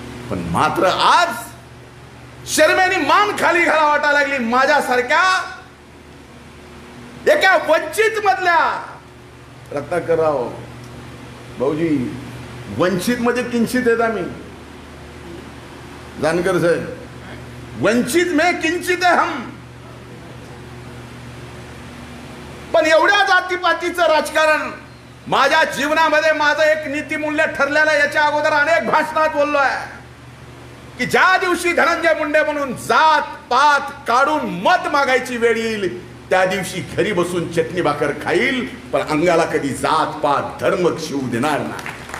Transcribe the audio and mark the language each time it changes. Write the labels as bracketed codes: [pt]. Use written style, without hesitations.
[mr] पण मात्र आज शर्मेने मान खाली घाला वाटायला लागली. माझ्यासारख्या एका वंचित मधल्या रत्नाकरराव भाऊजी, वंचित मध्ये किंचित आहेत आम्ही. [hi] जानकर साहेब, वंचित में किंचित है हम. [mr] पण एवढ्या जातीपातीचं राजकारण माझ्या जीवनामध्ये माझं एक नीतिमूल्य ठरलेलं. याच्या अगोदर अनेक भाषणात बोललोय की ज्या दिवशी धनंजय मुंडे म्हणून जात पात काढून मत मागायची वेळ येईल त्या दिवशी घरी बसून चटणी भाकर खाईल, पण अंगाला कधी जात पात धर्म शिवू देणार नाही.